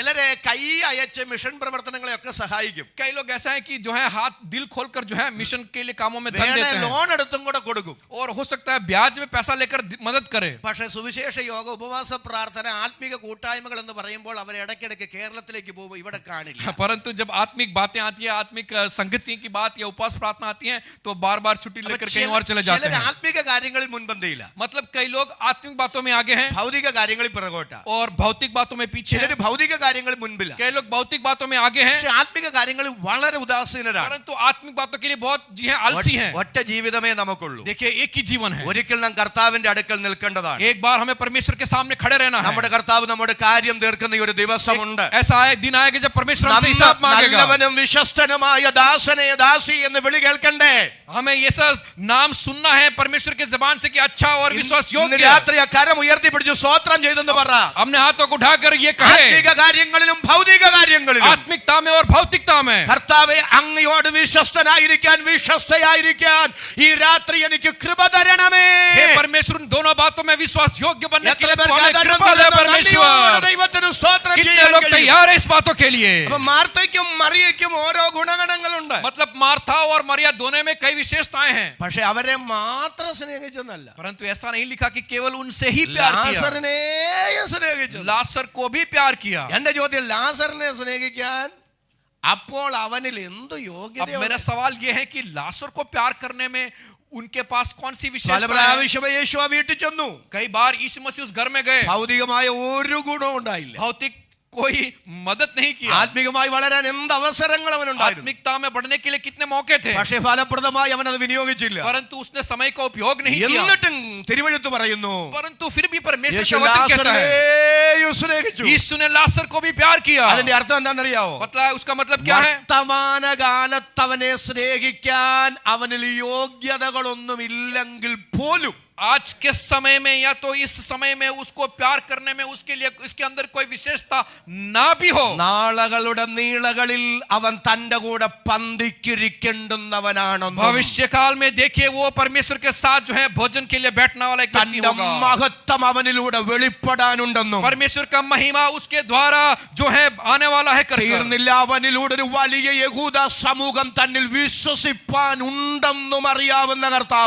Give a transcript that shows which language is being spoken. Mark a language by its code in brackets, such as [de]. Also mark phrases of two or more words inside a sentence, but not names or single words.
[ml] ചിലരെ കൈ അയച്ച് മിഷൻ പ്രവർത്തനങ്ങളെയൊക്കെ സഹായിക്കും. [hi] कई लोग ऐसा है कि जो है हाथ दिल खोलकर जो है मिशन के लिए कामों में धन [ml] വേണേ [hi] देते हैं [ml] ലോൺ എടുത്തും കൂടെ കൊടുക്കും. [hi] और हो सकता है ब्याज में पैसा लेकर मदद करे. [ml] പക്ഷെ സുവിശേഷ യോഗ ഉപവാസ പ്രാർത്ഥന ആത്മീക കൂട്ടായ്മകൾ എന്ന് പറയുമ്പോൾ അവർ ഇടയ്ക്കിടയ്ക്ക് കേരളത്തിലേക്ക് പോകും, ഇവിടെ കാണില്ല. [hi] परंतु जब आत्मिक बातें आती है, आत्मिक संगति की बात या उपवास प्रार्थना आती है तो बार बार छुट्टी लेकर कहीं और चले जाते [ml] ചിലർ [hi] हैं. [ml] ആത്മീക കാര്യങ്ങളിൽ മുൻപന്തിയില്ല, [hi] मतलब कई लोग आत्मिक बातों में आगे हैं [ml] ഭൗതിക കാര്യങ്ങളിൽ പിറകോട്ടാ. [hi] और भौतिक बातों में पीछे [ml] ചിലർ [hi] हैं. [ml] ഭൗതിക കാര്യങ്ങളിൽ മുൻപില്ല, [hi] कई लोग भौतिक बातों में आगे हैं [ml] പക്ഷെ ആത്മീക കാര്യങ്ങളിൽ വളരെ ഉദാസീനരാണ്. [hi] परंतु आत्मिक बातों के लिए बहुत जी है आलसी हैं. [ml] ഒറ്റ ജീവിതമേ നമുക്കുള്ളൂ. [hi] देखिए एक ही जीवन है. [ml] ഒരിക്കൽ നാം കർത്താവിന്റെ അടുക്കൽ നിൽക്കേണ്ടതാണ്. [hi] एक बार हमें परमेश्वर के सामने खड़े रहना है. [ml] നമ്മുടെ കർത്താവ് നമ്മുടെ കാര്യം തീർക്കുന്ന ഈ ഒരു ദിവസമുണ്ട്. [hi] ऐसा है दिन आएगा जब परमेश्वर हमसे हिसाब मांगेगा. [ml] നല്ലവനും വിശ്വസ്തനുമായ ദാസനെ ദാസി എന്ന് വിളി കേൾക്കണ്ടേ? [hi] हमें ये सब नाम सुनना है परमेश्वर के जबान से कि अच्छा और विश्वास [ml] ഇന്ന് [hi] योग्य. [ml] രാത്രി ആ കരം ഉയർത്തിപ്പിടിച്ച് സ്തോത്രം ചെയ്തെന്ന് പറ. [hi] हमने हाथों को उठाकर ये कहे [ml] ആത്മീക കാര്യങ്ങളിലും ഭൗതിക കാര്യങ്ങളിലും [hi] आत्मिकता में और भौतिकता में [ml] കർത്താവേ അങ്ങയോട് വിശ്വസ്തനായിരിക്കാൻ വിശ്വസ്തയായിരിക്കാൻ ഈ രാത്രി എനിക്ക് കൃപ തരണമേ. [hi] हे परमेश्वर उन दोनों बातों में विश्वास योग्य बनने के [ml] എത്ര [hi] लिए [ml] പേർക്ക് [hi] हमें [ml] ആദരം [hi] कृपा दे [ml] തരുന്ന [hi] परमेश्वर. [ml] നന്ദിയോടെ ദൈവത്തിന് സ്തോത്രം [hi] कितने [ml] ചെയ്യാൻ [hi] लोग [ml] കഴിയും. [hi] तैयार है इस बातों के लिए? [ml] അപ്പൊ മാർത്തയ്ക്കും മറിയയ്ക്കും ഓരോ ഗുണഗണങ്ങളുണ്ട്. [hi] मतलब मार्था और मरिया दोनों में कई विशेषताएं हैं, [ml] പക്ഷെ അവരെ മാത്രം സ്നേഹിച്ചെന്നല്ല, [hi] परंतु ऐसा नहीं लिखा कि केवल उनसे ही प्यार किया. [ml] ലാസറിനെയും സ്നേഹിച്ചു. [hi] लासर को भी प्यार किया. [ml] എന്റെ ചോദ്യം, ലാസറിനെ സ്നേഹിക്കാൻ അപ്പോൾ അവനിൽ എന്ത് [hi] अब [ml] യോഗ്യത? [hi] मेरा सवाल यह है कि लासर को प्यार करने में उनके पास कौन सी [ml] പല [hi] विशेषता है? [ml] പ്രാവശ്യം യേശു ആ വീട്ടിൽ ചെന്നു, [hi] कई बार यीशु मसीह उस घर में गए, [ml] ഭൗതികമായ ഒരു ഗുണവും ഉണ്ടായില്ല. [hi] भौतिक कोई मदद नहीं किया. [ml] ആത്മീകമായി വളരാൻ എന്ത് അവസരങ്ങൾ അവനുണ്ടായിരുന്നു, [hi] आत्मिकता में बढ़ने के लिए कितने मौके थे, [ml] പക്ഷേ ഫലപ്രദമായി അവൻ അത് വിനിയോഗിച്ചില്ല. [hi] परंतु उसने समय का उपयोग नहीं किया. [ml] എന്നിട്ടും തിരുവെഴുത്ത് പറയുന്നു, [hi] परंतु फिर भी परमेश्वर യേശു का वचन कहता है [ml] ലാസറിനെയും സ്നേഹിച്ചു. [hi] यीशु ने लासर को भी प्यार किया. [ml] അതിന്റെ അർത്ഥം എന്താണെന്നറിയാവോ? [hi] मतलब उसका मतलब क्या है? [ml] വർത്തമാനകാലത്ത് അവനെ സ്നേഹിക്കാൻ അവനിൽ യോഗ്യതകളൊന്നും ഇല്ലെങ്കിൽ പോലും [hi] आज के समय में या तो इस समय में उसको प्यार करने में उसके लिए इसके अंदर कोई विशेषता ना भी हो, [ml] നാളുകളുടെ നീളകളിൽ അവൻ തന്റെ കൂടെ പന്തിക്കിരിക്കേണ്ടുന്നവനാണെന്നും [hi] भविष्य काल में देखिए वो परमेश्वर के साथ जो है भोजन के लिए बैठने वाला एक व्यक्ति [ml] തന്റെ [hi] होगा. [ml] മഹത്വം അവനിലൂടെ വെളിപ്പെടാനുണ്ടെന്നും [hi] परमेश्वर का महिमा उसके द्वारा जो है आने वाला है कर [ml] തീർന്നില്ല, അവനിലൂടെ ഒരു വലിയ യഹൂദ സമൂഹം തന്നിൽ വിശ്വസിപ്പാൻ ഉണ്ടെന്നും അറിയാവുന്ന കർത്താവ്